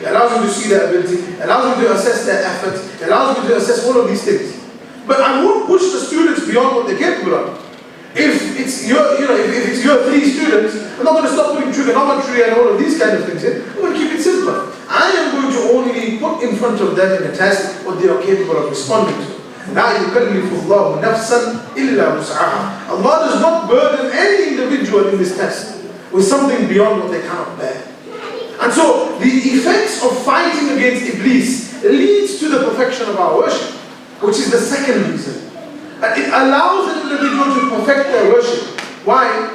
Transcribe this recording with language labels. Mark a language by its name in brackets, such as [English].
[English] It allows me to see their ability, it allows me to assess their effort, it allows me to assess all of these things. But I won't push the students beyond what they're capable of. If it's your 3 students, I'm not going to stop putting trigonometry and all of these kind of things in. I'm going to keep it simple. I am going to only put in front of them in a test what they are capable of responding to. [Arabic] لا يكلف الله نفسا إلا وسعها. [English] Allah does not burden any individual in this test with something beyond what they cannot bear. And so the effects of fighting against Iblis leads to the perfection of our worship, which is the second reason. And it allows an individual to perfect their worship. Why?